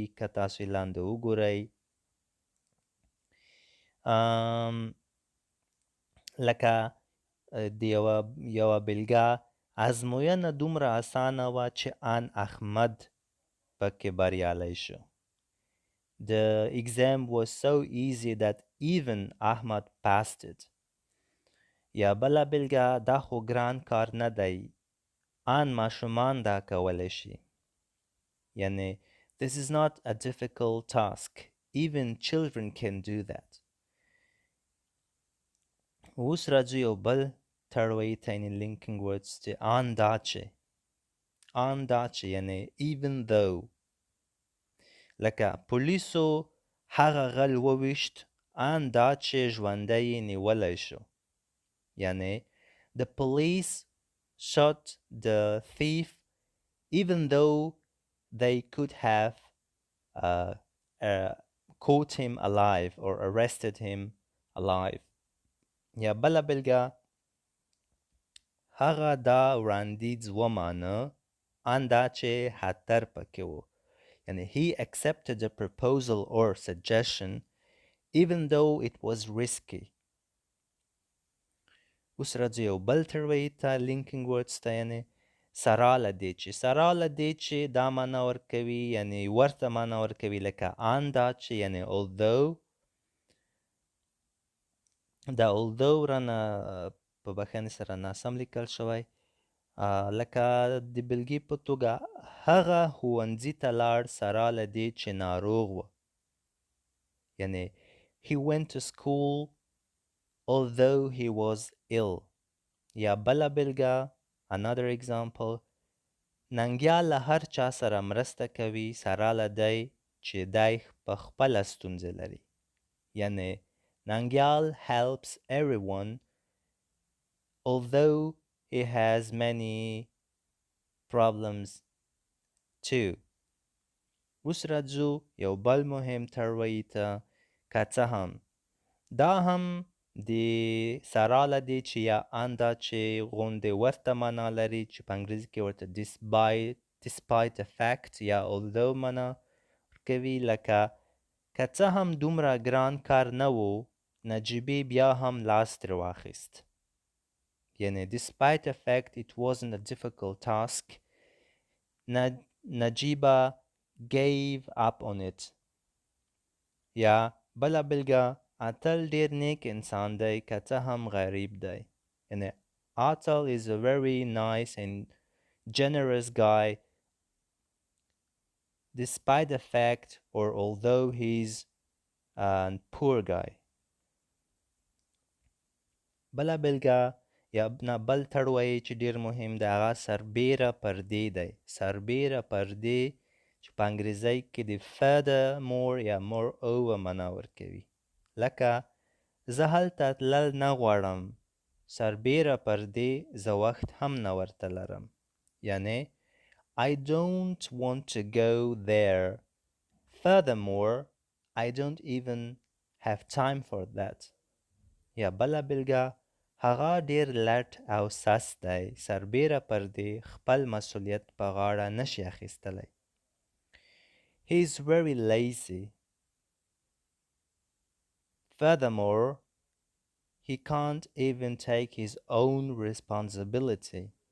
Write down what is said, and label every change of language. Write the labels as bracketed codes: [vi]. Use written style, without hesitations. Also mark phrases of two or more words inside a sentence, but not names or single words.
[ps] که تاسو یې لاندې وګورئ لکه د یوه بېلګه، ازموینه دومره اسانه وه چې ان احمد پکې بریالی شو. [en] The exam was so easy that even Ahmad passed it. [ps] یا بله بېلګه، دا خو ګران کار نه دی، ان ماشومان دا کولی شي. [en] یعنې this is not a difficult task. Even children can do that. [ps] اوس راځو یو بل تړویي ته یعنې [en] linking words [ps] چې ان دا چې یعنې [en] even though. [ps] لکه پولیسو هغه غل وویشت ان دا چې ژوندی یې نیولی شو. [en] یعنې the police shot the thief even though they could have caught him alive or arrested him alive. [ps] یا بله بېلګه، هغه دا وړاندیز ومانه ان دا چې خطر پکې و. [en] یعنې he accepted the proposal or suggestion even though it was risky. [ps] اوس راځو یو بل تړویي ته [en] linking words [ps] ته یعنې سره له دې چې. سره له دې چې دا معنا ورکوي یعنې ورته معنا ورکوي لکه ان دا چې یعنې although. دا although رانه په بښنې سره ناسم لیکل شوی. لکه د بېلګې په توګه هغه ښوونځي ته لاړ سره له دې چې ناروغ و. [en] یعنې he went to school although he was ill. [ps] یا بله بېلګه [en] another example، [ps] ننګیال له هر چا سره مرسته کوي سره له دی چې دی په خپله ستونزې لري. [en] یعنې ننګیال helps everyone although he has many problems too. [ps] اوس راځو یو بل مهم تړویي ته که څه هم. دا هم د سره له دې چې یا ان دا چې غوندې ورته معنا لري چې په انګریزي کې ورته [en] despite the fact [ps] یا although معنا ورکوي. لکه که څه هم دومره ګران کار نه و، نجیبې بیا هم لاس ترې واخیست. [en] یعنې despite the fact it wasn't a difficult task, Najiba gave up on it. [ps] یا بله بېلګه، اتل ډېر نیک انسان دی که څه هم غریب دی. [en] یعنې اتل is a very nice and generous guy despite the fact or although he's a poor guy. [ps] بله بېلګه یا بل تړوی چې ډېر مهم دی هغه سربیره پردې دی. سربیره پردې چې په انګریزۍ کې د furthermore یا moreover معنا ورکوي. لکه زه هلته تلل نه غواړم، سربیره پردې زه وخت هم نه ورته لرم. [en] یعنې I don't want to go there. Furthermore, I don't even have time for that. [ps] یا بله بېلګه، هغه ډېر لټ او سست دی، سربیره پردې خپل مسؤلیت په غاړه نشي اخیستلی. [en] He is very lazy. Furthermore, he can't even take his own responsibility.